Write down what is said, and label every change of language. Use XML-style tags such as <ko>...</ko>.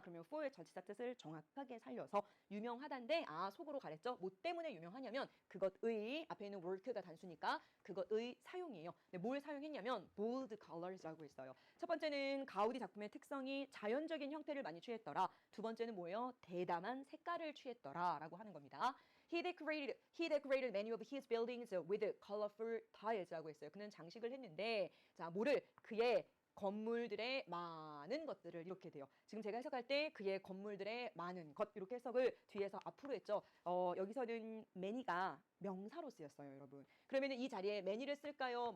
<ko>그러면 for의 전치사 뜻을 정확하게 살려서 유명하다인데 아 속으로 가랬죠. 뭐 때문에 유명하냐면 그것의 앞에 있는 work가 단수니까 그것의 사용이에요. 근데 뭘 사용했냐면</ko> <en>bold colors</en> <ko>라고 했어요. 첫 번째는 가우디 작품의 특성이 자연적인 형태를 많이 취했더라. 두 번째는 뭐예요? 대담한 색깔을 취했더라라고 하는 겁니다.</ko> <en>He decorated many of his buildings with colorful tiles</en> <ko>라고 했어요. 그는 장식을 했는데 자 뭐를 그의 건물들의 많은 것들을 이렇게 돼요. 지금 제가 해석할 때 그의 건물들의 많은 것 이렇게 해석을 뒤에서 앞으로 했죠. 여기서는 many가 명사로 쓰였어요, 여러분. 그러면 이 자리에 many를 쓸까요?</ko>